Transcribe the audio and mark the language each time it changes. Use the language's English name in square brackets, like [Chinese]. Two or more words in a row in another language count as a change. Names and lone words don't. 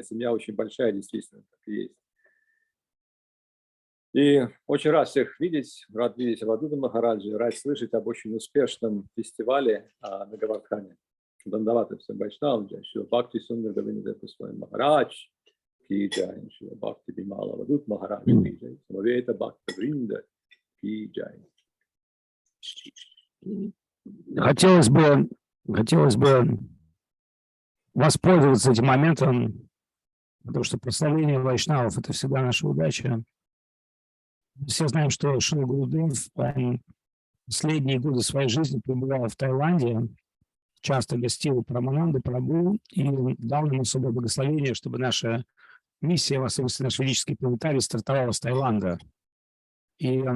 [Russian] Семья очень большая, действительно, так и есть. И очень рад всех видеть, рад видеть Авадута Махараджа, рад слышать об очень успешном фестивале на Говардхане. Дандавата всем вайшнавам, [Hindi] जय श्रील भक्ति सुन्दर गोविन्द गोस्वामी महाराज, की जय श्रील भक्ति बिमल अवधूत महाराज, की जय समवेत भक्त वृन्द, की जय. [Russian] Хотелось бы воспользоваться этим моментом, потому что прославление вайшнавов – это всегда наша удача. Все знаем, что Шрила Гурудев последние годы своей жизни пребывал в Таиланде, часто гостил у Прамананды Прабху и дал нам особое благословение, чтобы наша миссия, в особенности наш ведический планетарий, стартовала с Таиланда.